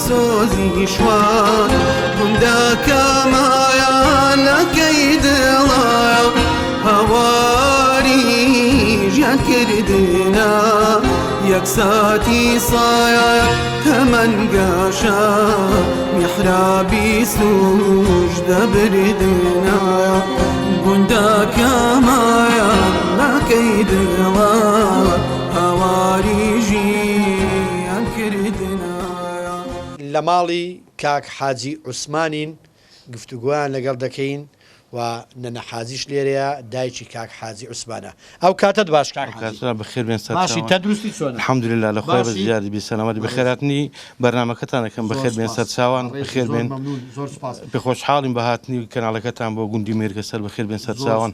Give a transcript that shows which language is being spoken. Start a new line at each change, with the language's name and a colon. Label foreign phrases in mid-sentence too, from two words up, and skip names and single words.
Gurani: سوزی شوان بندا کمایا لکید لایا هواری جان کردنا یک ساتی سایا تمن گاشا محرابی سوجد بردنا بندا کمایا لکید لایا هواری جان کردنا
Central Kurdish: لە ماڵی کاک حاجی عوسمانین گفتوگویان لەگەڵ دەکەین و نەنە حاجیش لێرەیە دایکی کاک حاجی عوسمانە ئەو کاتت باش بەخێر بێن باشی تەندروستی چۆنە الحەمدولله لە خۆی بەزیادی بیسەلامەتی بەخێراتنی بەرنامەکەتانەکەم بەخێر بێن سەر چاوان بەخێر بێن بخۆشحاڵین بە هاتنی کەناڵەکەتان بۆ گوندی مێرگەسەر بەخێر بێن سەر چاوان